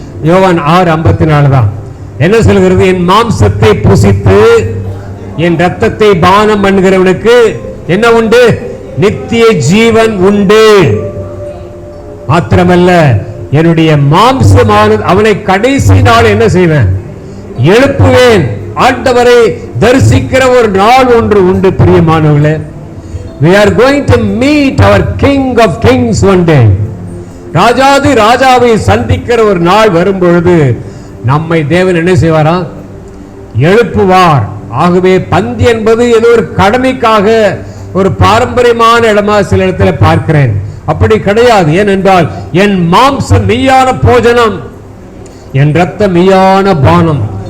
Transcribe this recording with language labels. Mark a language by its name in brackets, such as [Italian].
[Tamil] யோவான் 6:54 தான். என்ன சொல்கிறது? என் மாம்சத்தை புசித்து என் ரத்தத்தை பானம் பண்ணுகிறவனுக்கு என்ன உண்டு? நித்திய ஜீவன் உண்டு. மாத்திரமல்ல என்னுடைய மாம்சமானது அவனை கடைசி நாள் என்ன செய்வேன், எழுப்புவேன். ஆண்டவரை தரிசிக்கிற ஒரு நாள் ஒன்று உண்டு பிரியமானவர்களே. [English] we are going to meet our king of kings one day. [Tamil] ராஜாதி ராஜாவை சந்திக்கிற ஒரு நாள் வரும்பொழுது நம்மை தேவன் என்ன செய்வாரா, எழுப்புவார். ஆகவே பந்தி என்பது ஏதோ ஒரு கடமைக்காக ஒரு பாரம்பரியமான இடமா சில இடத்துல பார்க்கிறேன். அப்படி கிடையாது. ஏனென்றால் என் மாம்சம் மெய்யான போஜனம், என் ரத்தம் மெய்யான பானம்.